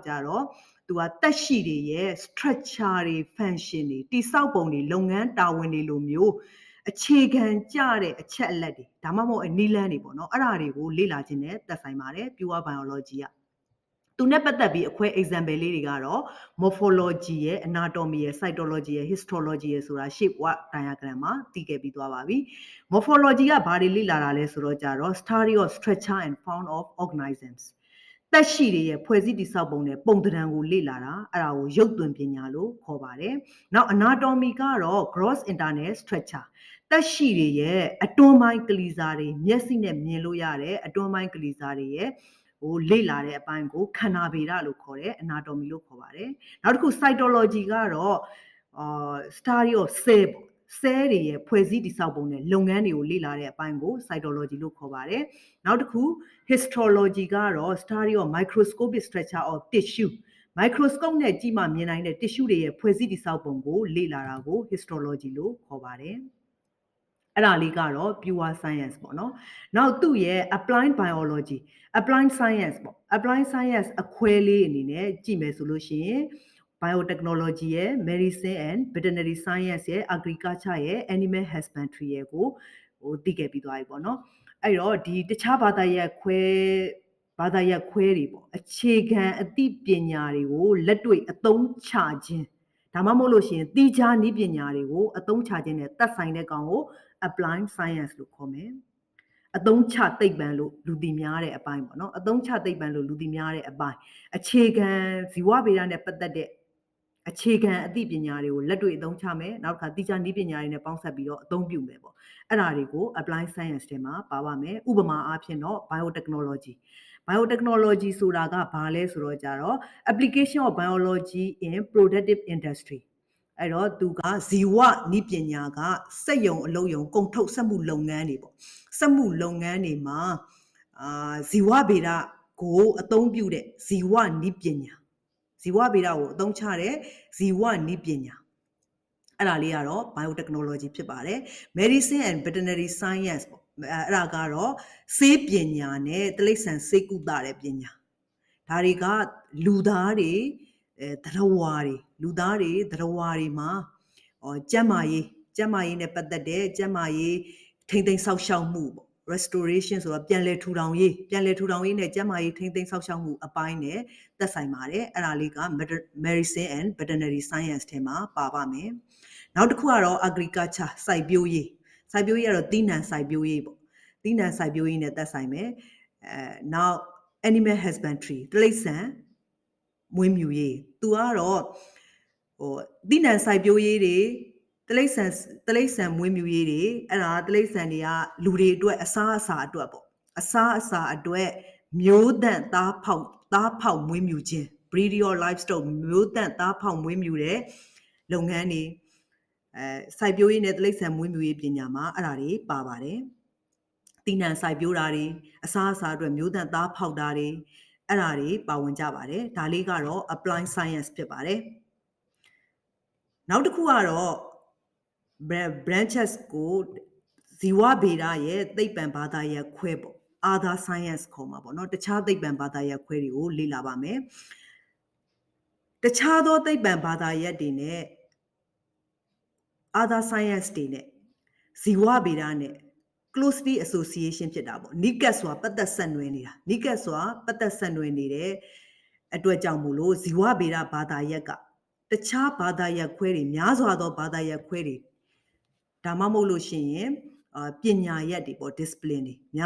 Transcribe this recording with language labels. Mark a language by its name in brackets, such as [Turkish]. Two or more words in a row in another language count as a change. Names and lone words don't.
[Burmese] ကြတော့သူကတက်ရှိတွေရဲ့ structure တွေ function တွေတိဆောက်ပုံတွေလုပ်ငန်းတာဝန်တွေလိုမျိုးအခြေခံကြတဲ့အချက်အလက်တွေဒါမှမဟုတ်နီလန်းတွေပေါ့နော်အဲ့ဒါတွေကိုလေ့လာခြင်း နဲ့သက်ဆိုင်ပါတယ် [English] pure biology [Burmese] ကသူနဲ့ပတ်သက်ပြီးအခွဲ example လေးတွေကတော့ morphology ရဲ့ anatomy ရဲ့ cytology ရဲ့ histology ရဲ့ဆိုတာ [English] shape what diagram [Burmese] မှာသိခဲ့ပြီး သွားပါပြီ morphology ကဘာတွေလေ့လာတာလဲဆိုတော့ကြတော့ [English] study of structure and form of organisms [Burmese] သက်ရှိတွေရဲ့ဖွဲ့စည်းတည်ဆောက်ပုံနဲ့ပုံသဏ္ဍာန်ကိုလေ့လာတာအဲ့ဒါကိုရုပ်သွင်းပညာလို့ခေါ်ပါတယ်နောက် anatomy ကတော့ [English] gross internal structure [Burmese] သက်ရှိတွေရဲ့အတွင်းပိုင်းကလေးစားတွေမျက်စိနဲ့မြင်လို့ရတဲ့အတွင်းပိုင်းကလေးစားတွေရဲ့ဟိုလေ့လာတဲ့အပိုင်းကိုခန္ဓာဗေဒလို့ခေါ်တယ် anatomy လို့ခေါ်ပါတယ်နောက်တစ်ခု cytology ကတော့ [English] study of cell [Burmese] ပေါ့ cell တွေရဲ့ဖွဲ့စည်းတည်ဆောက်ပုံနဲ့လုပ်ငန်းတွေကိုလေ့လာတဲ့အပိုင်းကို cytology လို့ခေါ်ပါတယ်နောက်တစ်ခု histology ကတော့ [English] study of microscopic structure of tissue [Burmese] microscope နဲ့ကြည့်မှမြင်နိုင်တဲ့ tissue တွေရဲ့ဖွဲ့စည်းတည်ဆောက် ပုံကိုလေ့လာတာကို histology လို့ခေါ်ပါတယ်အဲ့ဒါလေးကတော့ [English] pure science [Burmese] ပေါ့နော်နောက်သူ့ရဲ့ [English] applied biology applied science [Burmese] ပေါ့ [English] applied science [Burmese] အခွဲလေးအနေနဲ့ကြည့်မယ်ဆိုလို့ရှိရင် biotechnology ရဲ့ [English] medicine and veterinary science [Burmese] ရဲ့ agriculture ရဲ့ [English] animal husbandry [Burmese] ရဲ့ကိုသိခဲ့ပြီးသွားပြီပေါ့နော်အဲ့တော့ဒီတခြားဘာ သာရပ်ခွဲတွေပေါ့အခြေခံအသိပညာတွေကိုလက်တွေ့အသုံးချခြင်းဒါမှမဟုတ်လို့ရှိရင်တိကျနည်းပညာတွေကိုအသုံးချခြင်းနဲ့သက်ဆိုင်တဲ့ကောင်ကို [English] applied science [Burmese] လို့ခေါ်မယ်အသုံးချသိပ္ပံလို့လူသိများတဲ့အပိုင်းပေါ့နော်အသုံးချသိပ္ပံလို့လူသိများတဲ့အပိုင်းအခြေခံဇီဝဗေဒနဲ့ပတ်သက်တဲ့အခြေခံအသိပညာတွေကိုလက်တွေ့အသုံးချ မယ်နောက်တစ်ခါတိကျနည်းပညာတွေနဲ့ပေါင်းစပ်ပြီးတော့အသုံးပြုမယ်ပေါ့အဲ့ဒါတွေကို [English] applied science [Burmese] ထဲမှာပါပါမယ်ဥပမာအားဖြင့်တော့ biotechnology ဆိုတာကဘာလဲဆိုတော့ကြတော့ [English] application of biology in productive industry [Burmese] အဲ့တော့သူကဇီဝနည်းပညာကစက်ယုံအလုပ်ယုံကုန်ထုတ်စ က်မှုလုပ်ငန်းတွေပေါ့စက်မှုလုပ်ငန်းတွေမှာဇီဝဗေဒကိုအသုံးပြုတဲ့ဇီဝနည်းပညာဇီဝဗေဒကိုအသုံးချတဲ့ဇီဝနည်းပညာအဲ့ဒါလေးကတော့ biotechnology ဖြစ်ပါတယ် [English] medicine and veterinary science [Burmese] ပေါ့အဲ့ဒါ ကတော့ဆေးပညာနဲ့တိရစ္ဆာန်ဆေးကုသတဲ့ပညာဒါတွေကလူသားတွေသတ္တဝါတွေမှာကျန်းမာရေးနဲ့ပတ်သက်တဲ့ကျန်းမာရေးထိမ့်သိမ်းဆောက် ရှောက်မှုပေါ့ restoration ဆိုတာပြန်လည်ထူထောင်ရေးနဲ့ကျန်းမာရေးထိမ့်သိမ်းဆောက်ရှောက်မှုအပိုင်းနဲ့သက်ဆိုင်ပါတယ်အဲ့ဒါလေးက medicine [English] and veterinary science [Burmese] ထဲမှာပါပါမယ်နောက်တစ်ခုကတော့ agriculture စိုက်ပျိုးရေးကတော့သီးနှံစိုက် ပျိုးရေးပေါ့သီးနှံစိုက်ပျိုးရေးနဲ့သက်ဆိုင်မယ်နောက် [English] animal husbandry [Burmese] တိရစ္ဆာန်မွေးမြူရေးသူကတော့သီးနှံစိုက်ပျိုးရေးတွေတိရစ္ဆာန်မွေးမြူရေးတွေအဲ့ဒါတိရစ္ဆာန်တွေကလူတွေအတွက်အစားအစာအတွက်ပေါ့အစားအစာအတွက်မျိုးသန့်သားဖောက်မွေးမြူခြင်း [English] breeding of livestock [Burmese] မျိုးသန့်သားဖောက်မွေးမြူတဲ့လုပ်ငန်းတွေ စိုက်ပျိုးရေးနဲ့တိရစ္ဆာန်မွေးမြူရေးပညာမှာအဲ့ဒါတွေပါပါတယ်သီးနှံစိုက်ပျိုးတာတွေအစားအစာအတွက်မျိုးသန့်သားဖောက်တာတွေအဲ့ဒါတွေပါဝင်ကြပါတယ်ဒါလေးကတော့ [English] apply science [Burmese] ဖြစ်ပါတယ်နောက်တစ်ခုကတော့ branches ကိုဇီဝဗေဒရဲ့သိပ္ပံဘာသာရပ်ခွဲပေါ့ [English] other science [Burmese] ခေါ်မှာပေါ့နော်တခြားသိပ္ပံဘာသာရပ်ခွဲတွေကိုလေ့လာပါမယ်တခြားသောသိပ္ပံဘာသာရပ်တွေနဲ့ [English] other science [Burmese] တွေနဲ့ဇီဝဗေဒနဲ့ [English] closely association [Burmese] ဖြစ်တာပေါ့နိကတ်စွာပတ်သက်ဆက်နွယ်နေတာနိကတ်စွာပတ်သက်ဆက်နွယ်နေတဲ့အတွက်ကြောင့်မို့လို့ဇီဝဗေဒဘာသာရပ်က တခြားဘာသာရပ်ခွဲတွေများစွာသောဘာသာရပ်ခွဲတွေဒါမှမဟုတ်လို့ရှိရင်ပညာရပ်တွေပေါ့ discipline တွေများ